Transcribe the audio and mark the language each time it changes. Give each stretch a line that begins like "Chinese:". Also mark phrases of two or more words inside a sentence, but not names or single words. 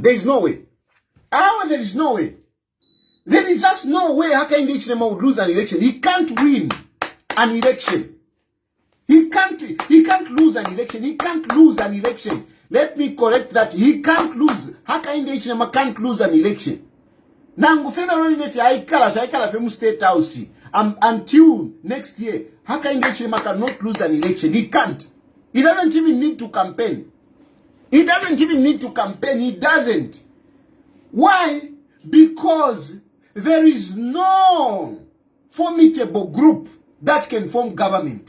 English: There is no way. How? There is no way. There is just no way Hakainde Hichilema would lose an election. He can't win an election. He can't lose an election. He can't lose an election. Let me correct that. He can't lose. Hakainde Hichilema can't lose an election.
Bemba: Nangu federal nefi aikala fe mu state house.
English: Until next year, Hakainde Hichilema cannot lose an election. He can't. He doesn't even need to campaign. He doesn't even need to campaign. He doesn't. Why? Because there is no formidable group that can form government.